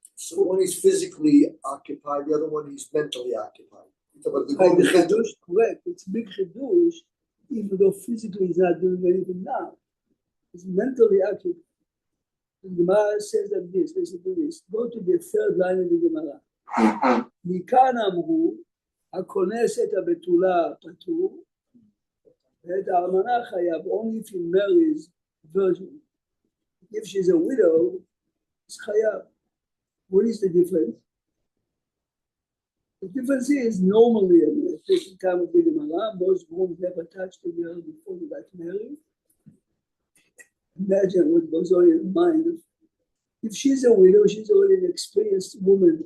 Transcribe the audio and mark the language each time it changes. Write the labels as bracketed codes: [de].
[en] So one is physically occupied, the other one is mentally occupied. Like the chidush, correct. It's big chidush, even though physically he's not doing anything now. He's mentally occupied. The Gemara says that this, listen to this. Go to the third line of the Gemara. [he] מכאן אמרו, הכונס את הבתולה פטור, ואת האלמנה חייב, [en] only if he marries virgin. If she's a widow, it's chayav. What is the difference? The difference is normally, at the time of the Gemara, most grooms never touched the girl before they got married. Imagine what goes on in the mind. If she's a widow, she's already an experienced woman.